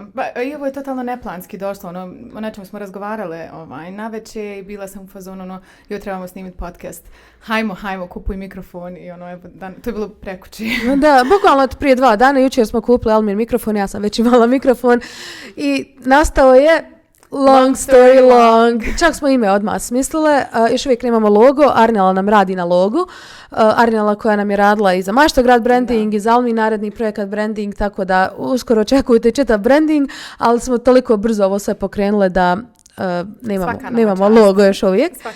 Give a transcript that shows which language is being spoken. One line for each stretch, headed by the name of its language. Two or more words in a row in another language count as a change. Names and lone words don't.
Bosnian: I ovo je totalno neplanski došlo, o nečemu smo razgovarale navečer i bila sam u fazonu, trebamo snimiti podcast. Hajmo, kupuj mikrofon i to je bilo prekući. Da, bukvalno prije 2 dana, jučer smo kupili Almin mikrofon, ja sam već imala mikrofon i nastao je
English: long story long.
Bosnian: Čak smo ime odmah smislile, još uvijek nemamo logo, Arnela nam radi na logu. Arnela koja nam je radila i za Maštograd branding i za Almin naredni projekat branding, tako da uskoro očekujte čitav branding, ali smo toliko brzo ovo sve pokrenule da nemamo logo još uvijek.